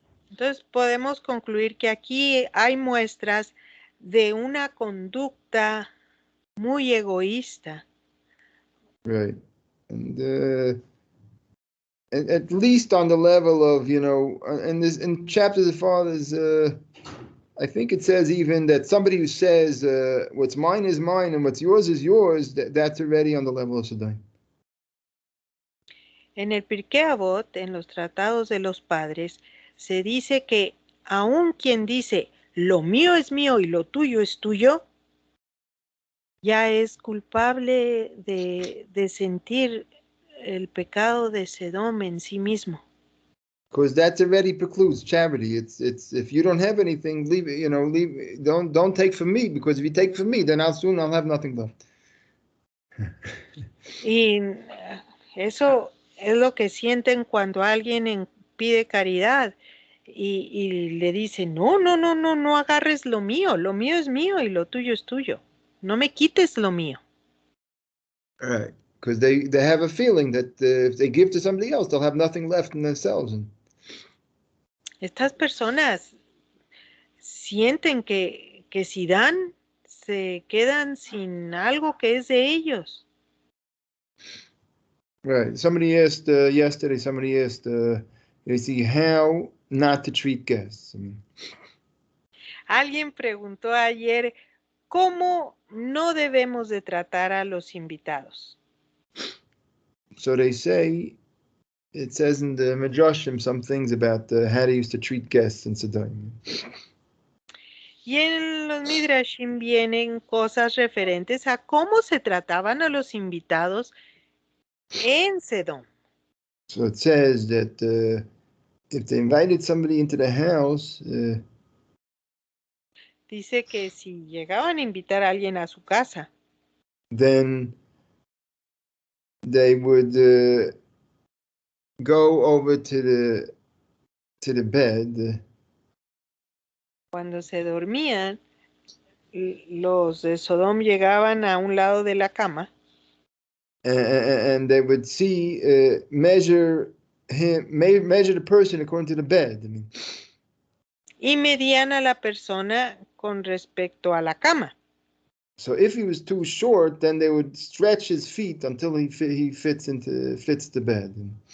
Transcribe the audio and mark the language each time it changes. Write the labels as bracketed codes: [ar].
[es] Entonces podemos concluir que aquí hay muestras de una conducta muy egoísta. [en] Right, and at least on the level of, in chapters of fathers, I think it says even that somebody who says what's mine is mine and what's yours is yours, that's already on the level of Sodom. [es] En el Pirkei Avot, en los tratados de los padres, se dice que aun quien dice lo mío es mío y lo tuyo es tuyo, ya es culpable de sentir el pecado de Sedom en sí mismo. [en] Because that already precludes charity. It's if you don't have anything, leave it. Don't take from me, because if you take from me, then I'll have nothing left. [es] Y eso es lo que sienten cuando alguien pide caridad y le dice, no agarres lo mío es mío y lo tuyo es tuyo. No me quites lo mío. [en] Right, because they have a feeling that if they give to somebody else, they'll have nothing left in themselves. [es] Estas personas sienten que si dan, se quedan sin algo que es de ellos. [en] Right. Somebody asked yesterday. Somebody asked, how not to treat guests. [es] Alguien preguntó ayer cómo no debemos de tratar a los invitados. [en] So they say, it says in the Midrashim some things about how they used to treat guests in Sodom. [es] Y en los Midrashim vienen cosas referentes a cómo se trataban a los invitados en Sedom. [en] So it says that if they invited somebody into the house, [es] dice que si llegaban a invitar a alguien a su casa, [en] then they would go over to the bed. [es] Cuando se dormían, los de Sodom llegaban a un lado de la cama. [en] And they would see, measure the person according to the bed. I mean. [es] Y medían a la persona con respecto a la cama. [en] So if he was too short, then they would stretch his feet until he fits the bed.